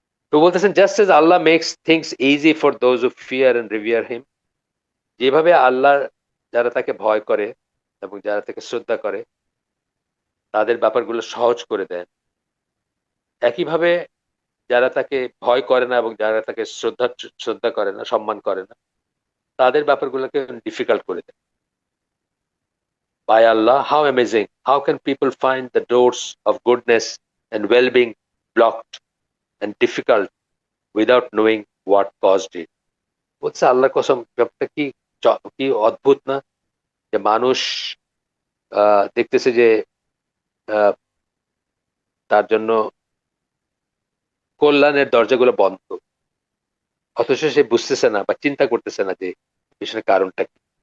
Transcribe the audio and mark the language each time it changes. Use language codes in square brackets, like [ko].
[bn] তো বলতেছেন, [en] just as Allah makes things easy for those who fear and revere him, [bn] যেভাবে আল্লাহ যারা তাকে ভয় করে এবং যারা তাকে শ্রদ্ধা করে তাদের ব্যাপারগুলো সহজ করে দেন, একইভাবে যারা তাকে ভয় করে না এবং যারা তাকে শ্রদ্ধা করে না, সম্মান করে না, তাদের ব্যাপারগুলোকে ডিফিকাল্ট করে দেন। [en] By Allah, how amazing! How can people find the doors of goodness and well-being blocked and difficult without knowing what caused it? [bn] বলছে আল্লাহর কসম, ব্যাপারটা কি কি অদ্ভুত না, যে মানুষ দেখতেছে যে আহ, তার জন্য কল্যাণের দরজাগুলো বন্ধ, অথচ সে বুঝতেছে না বা চিন্তা করতেছে না যে পিছনে কারণটা কি।